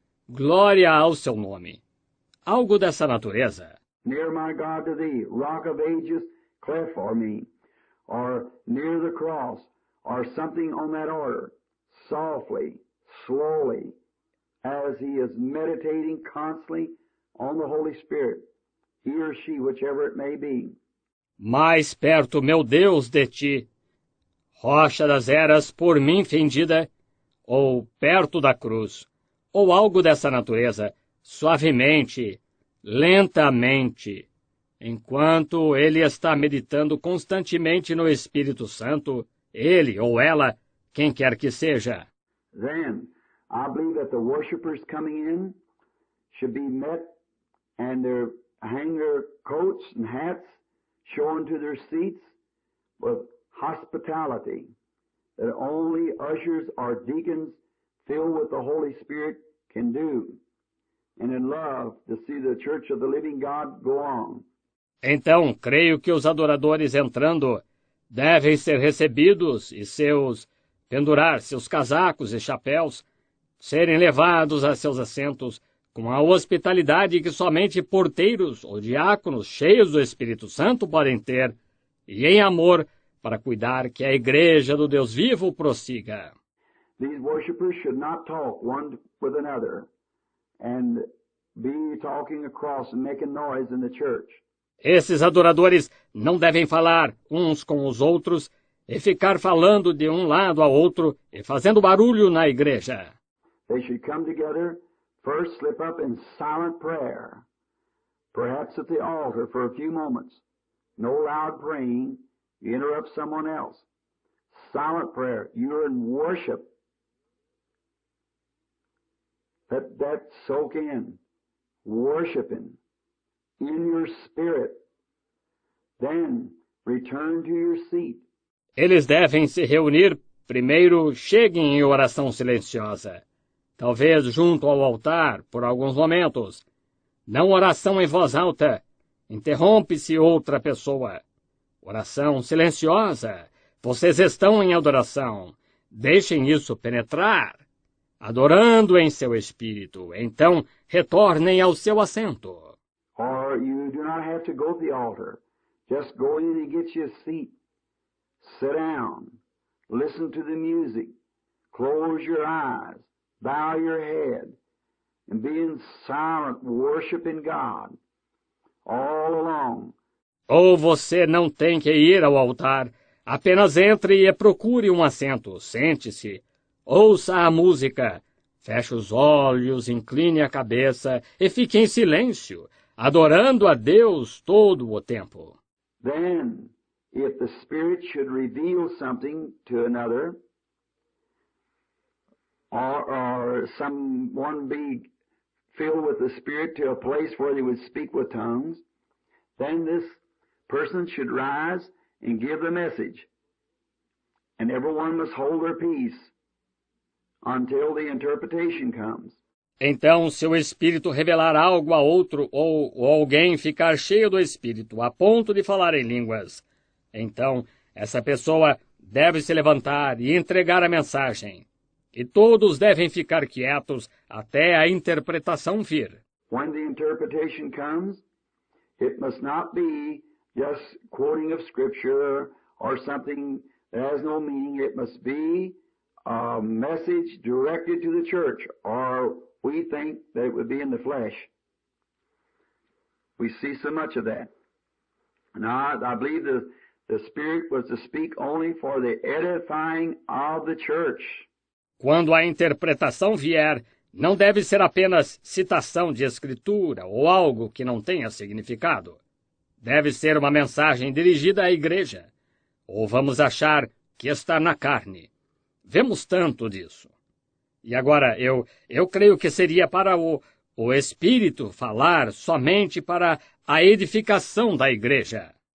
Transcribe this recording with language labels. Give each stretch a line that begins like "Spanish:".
Portuguese: Glória ao seu nome. Algo dessa natureza.
English: Near my God to thee, rock of ages, cleft for me. Or near the cross, or something on that order. Softly, slowly, as he is meditating constantly on the Holy Spirit. He or she, whichever it may be.
Portuguese: Mais perto, meu Deus, de ti. Rocha das eras por mim fendida, ou perto da cruz, ou algo dessa natureza, suavemente, lentamente, enquanto ele está meditando constantemente no Espírito Santo, ele ou ela, quem quer que seja.
English: Then, I believe that the worshipers coming in should be met and hang their coats and hats, shown to their seats with hospitality that only ushers or deacons filled with the Holy Spirit can do, and in love to see the church of the living God go on.
Portuguese: Então, creio que os adoradores entrando devem ser recebidos e pendurar seus casacos e chapéus, serem levados a seus assentos com a hospitalidade que somente porteiros ou diáconos cheios do Espírito Santo podem ter, e em amor para cuidar que a igreja do Deus vivo prossiga.
English: These worshipers should not talk one with another and be talking across and making noise in the church.
Portuguese: Esses adoradores não devem falar uns com os outros e ficar falando de um lado ao outro e fazendo barulho na igreja.
English: They should come together, first slip up in silent prayer, perhaps at the altar for a few moments. No loud praying, you interrupt someone else. Silent prayer, you're in worship. Let that soak in, worshiping in your spirit. Then return to your seat.
Portuguese: Eles devem se reunir, primeiro cheguem em oração silenciosa, talvez junto ao altar por alguns momentos. Não oração em voz alta, interrompe-se outra pessoa. Oração silenciosa, vocês estão em adoração, deixem isso penetrar. Adorando em seu espírito, então retornem ao seu assento.
English: Or you do not have to go to the altar. Just go in and get you a seat. Sit down. Listen to the music. Close your eyes. Bow your head. And be in silent worshiping God all along.
Portuguese: Ou você não tem que ir ao altar. Apenas entre e procure um assento. Sente-se. Ouça a música. Feche os olhos, incline a cabeça e fique em silêncio, adorando a Deus todo o tempo.
English: Then, if the Spirit should reveal something to another, or someone be filled with the Spirit to a place where they would speak with tongues, then this person should rise and give the message. And everyone must hold their peace until the interpretation comes.
Portuguese: Então, se o Espírito revelar algo a outro, ou alguém ficar cheio do Espírito, a ponto de falar em línguas, então essa pessoa deve se levantar e entregar a mensagem. E todos devem ficar quietos até a interpretação vir.
English: When the interpretation comes, it must not be just quoting of Scripture or something that has no meaning. It must be a message directed to the church, or we think that it would be in the flesh. We see so much of that. Now, I believe the Spirit was to speak only for the edifying of the church.
Portuguese: Quando a interpretação vier, não deve ser apenas citação de escritura ou algo que não tenha significado. Deve ser uma mensagem dirigida à igreja. Ou vamos achar que está na carne. Vemos tanto disso. E agora, eu creio que seria para o Espírito falar somente para a edificação da igreja.